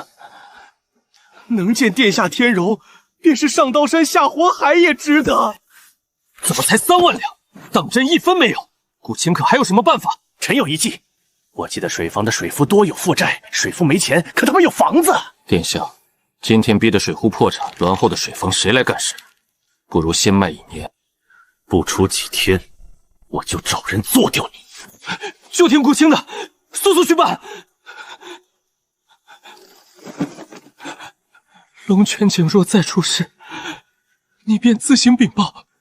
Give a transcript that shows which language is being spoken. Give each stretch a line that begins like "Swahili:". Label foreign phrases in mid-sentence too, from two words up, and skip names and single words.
Chinese: 能见殿下天柔，便是上刀山下火海也值得。怎么才3万两？当真1分没有？顾清可还有什么办法？臣有一计，我记得水房的水夫多有负債，水夫没钱，可他们有房子。殿下，今天逼得水户破產，欒后的水房誰來幹事？不如先賣1年，不出幾天，我就找人做掉你。就聽顧清的，速速去辦。龍泉景若再出事，你便自行禀報。